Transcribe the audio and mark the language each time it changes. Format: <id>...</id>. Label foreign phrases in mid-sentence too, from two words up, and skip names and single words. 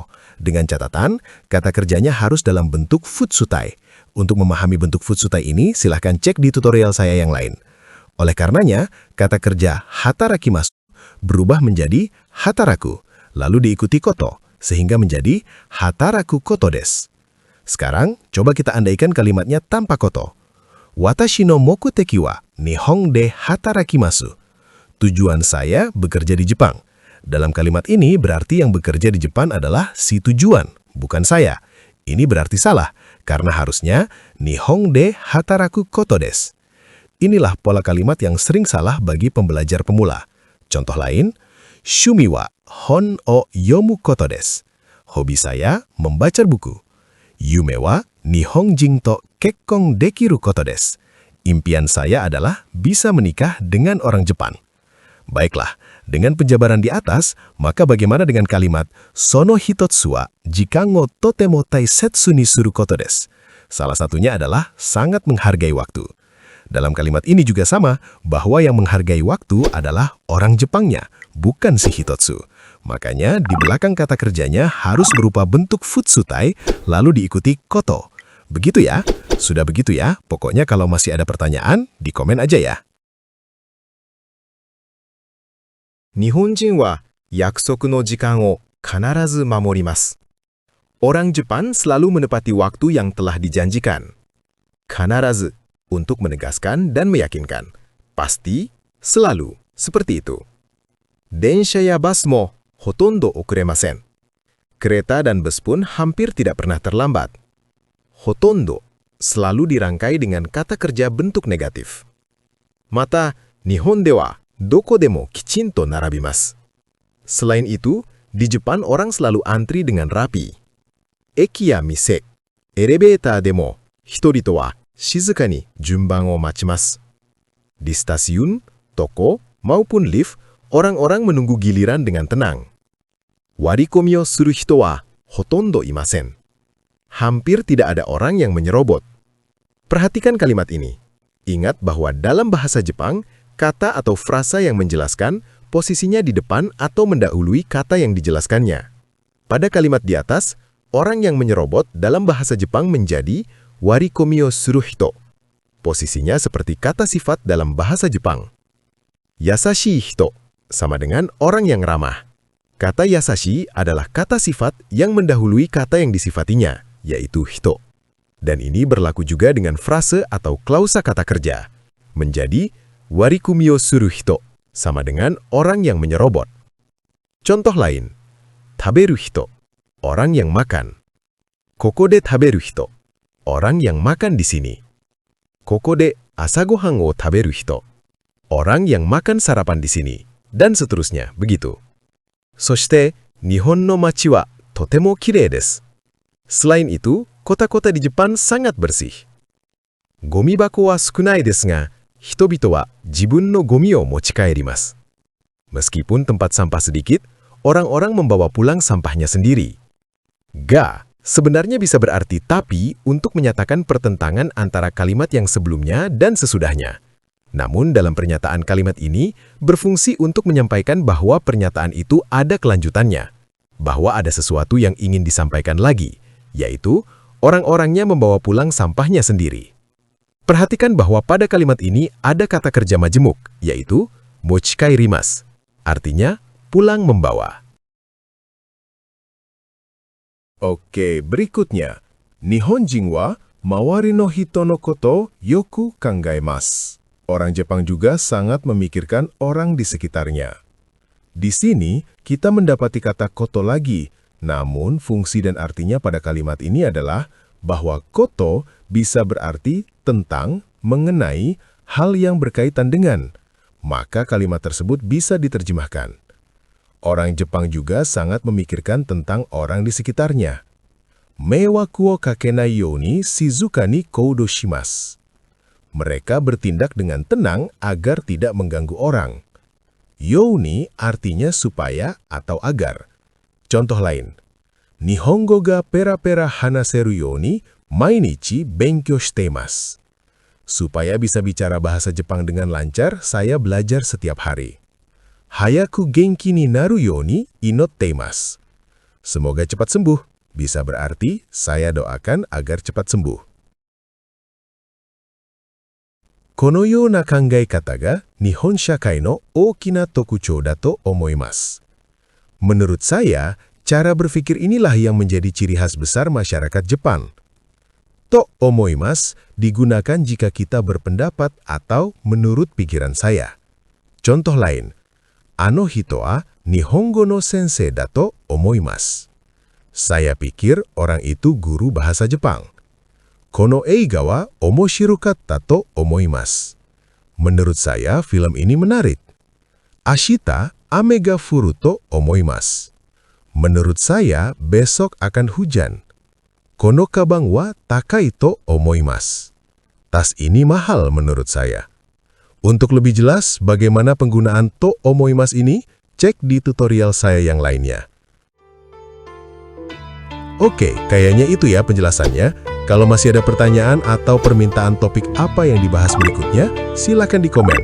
<id>Dengan catatan, kata kerjanya harus dalam bentuk futsutai. Untuk memahami bentuk futsutai ini, silahkan cek di tutorial saya yang lain. Oleh karenanya, kata kerja hatarakimasu berubah menjadi hataraku, lalu diikuti koto, sehingga menjadi</id> <ja>働くことです.</ja> <id>Sekarang, coba kita andaikan kalimatnya tanpa koto.</id> <ja>私の目的は日本で働きます.</ja> <id>Tujuan saya bekerja di Jepang. Dalam kalimat ini berarti yang bekerja di Jepang adalah si tujuan, bukan saya. Ini berarti salah, karena harusnya</id> <ja>日本で働くことです.</ja> <id>Inilah pola kalimat yang sering salah bagi pembelajar pemula. Contoh lain,</id> <ja>趣味は本を読むことです.</ja> <id>Hobi saya membaca buku.</id> <ja>夢は日本人と結婚できることです.</ja> <id>Impian saya adalah bisa menikah dengan orang Jepang. Baiklah, dengan penjabaran di atas, maka bagaimana dengan kalimat</id> <ja>その一つは時間をとても大切にすることです?</ja> <id>Salah satunya adalah sangat menghargai waktu. Dalam kalimat ini juga sama, bahwa yang menghargai waktu adalah orang Jepangnya, bukan si Hitotsu. Makanya di belakang kata kerjanya harus berupa bentuk futsutai, lalu diikuti koto. Begitu ya? Sudah begitu ya? Pokoknya kalau masih ada pertanyaan, di komen aja ya.</id> <ja>日本人は約束の時間を必ず守ります.</ja> <id>Orang Jepang selalu menepati waktu yang telah dijanjikan. Kanarazu, untuk menegaskan dan meyakinkan. Pasti, selalu, seperti itu.</id> <ja>電車やバスもほとんど遅れません.</ja> <id>Kereta dan bus pun hampir tidak pernah terlambat. Hotondo selalu dirangkai dengan kata kerja bentuk negatif.</id> <ja>Mata, 日本ではどこでもきちんと並びます.</ja> <id>Selain itu, di Jepang orang selalu antri dengan rapi.</id> <ja>駅や店、エレベーターでもひとりとは静かに順番を待ちます.</ja> <id>Di stasiun, toko, maupun lift, orang-orang menunggu giliran dengan tenang.</id> <ja>割り込みをする人はほとんどいません.</ja> <id>Hampir tidak ada orang yang menyerobot. Perhatikan kalimat ini. Ingat bahwa dalam bahasa Jepang, kata atau frasa yang menjelaskan posisinya di depan atau mendahului kata yang dijelaskannya. Pada kalimat di atas, orang yang menyerobot dalam bahasa Jepang menjadi</id> <ja>割り込みをする人.</ja> <id>Posisinya seperti kata sifat dalam bahasa Jepang.</id> <ja>優しい人</ja> <id>sama dengan orang yang ramah. Kata yasashi adalah kata sifat yang mendahului kata yang disifatinya, yaitu hito. Dan ini berlaku juga dengan frase atau klausa kata kerja. Menjadi</id> <ja>割り込みをする人</ja> <id>sama dengan orang yang menyerobot. Contoh lain,</id> <ja>食べる人,</ja> <id>orang yang makan.</id> <ja>ここで食べる人,</ja> <id>orang yang makan di sini.</id> <ja>ここで朝ご飯を食べる人,</ja> <id>orang yang makan sarapan di sini. Dan seterusnya, begitu.</id> <ja>そして、日本の町はとても綺麗です.</ja> <id>Selain itu, kota-kota di Jepang sangat bersih.</id> <ja>ゴミ箱は少ないですが、人々は自分のゴミを持ち帰ります.</ja> <id>Meskipun tempat sampah sedikit, orang-orang membawa pulang sampahnya sendiri. Ga sebenarnya bisa berarti tapi untuk menyatakan pertentangan antara kalimat yang sebelumnya dan sesudahnya. Namun dalam pernyataan kalimat ini berfungsi untuk menyampaikan bahwa pernyataan itu ada kelanjutannya, bahwa ada sesuatu yang ingin disampaikan lagi, yaitu orang-orangnya membawa pulang sampahnya sendiri. Perhatikan bahwa pada kalimat ini ada kata kerja majemuk, yaitu mochikaerimasu, artinya pulang membawa. Oke, berikutnya.</id> <ja>日本人は周りの人のことよく考えます.</ja> <id>Orang Jepang juga sangat memikirkan orang di sekitarnya. Di sini, kita mendapati kata koto lagi, namun fungsi dan artinya pada kalimat ini adalah bahwa koto bisa berarti tentang, mengenai, hal yang berkaitan dengan. Maka kalimat tersebut bisa diterjemahkan. Orang Jepang juga sangat memikirkan tentang orang di sekitarnya.</id> <ja>迷惑をかけないように静かに行動します.</ja> <id>Mereka bertindak dengan tenang agar tidak mengganggu orang.</id> <ja>ように</ja> <id>artinya supaya atau agar. Contoh lain.</id> <ja>日本語がペラペラ話せるように毎日勉強しています.</ja> <id>Supaya bisa bicara bahasa Jepang dengan lancar, saya belajar setiap hari.</id> <ja>早く元気になるように祈っています.</ja> <id>Semoga cepat sembuh. Bisa berarti, saya doakan agar cepat sembuh.</id> <ja>このような考え方が日本社会の大きな特徴だと思います.</ja> <id>Menurut saya, cara berpikir inilah yang menjadi ciri khas besar masyarakat Jepang.</id> <ja>と思います</ja> <id>digunakan jika kita berpendapat atau menurut pikiran saya. Contoh lain,</id> <ja>あの人は日本語の先生だと思います.</ja> <id>Saya pikir orang itu guru bahasa Jepang.</id> <ja>この映画は面白かったと思います.</ja> <id>Menurut saya, film ini menarik.</id> <ja>明日雨が降ると思います.</ja> <id>Menurut saya, besok akan hujan.</id> <ja>このカバンは高いと思います.</ja> <id>Tas ini mahal menurut saya. Untuk lebih jelas bagaimana penggunaan</id> <ja>と思います</ja> <id>ini, cek di tutorial saya yang lainnya. Oke, kayaknya itu ya penjelasannya. Kalau masih ada pertanyaan atau permintaan topik apa yang dibahas berikutnya, silakan di komen.</id>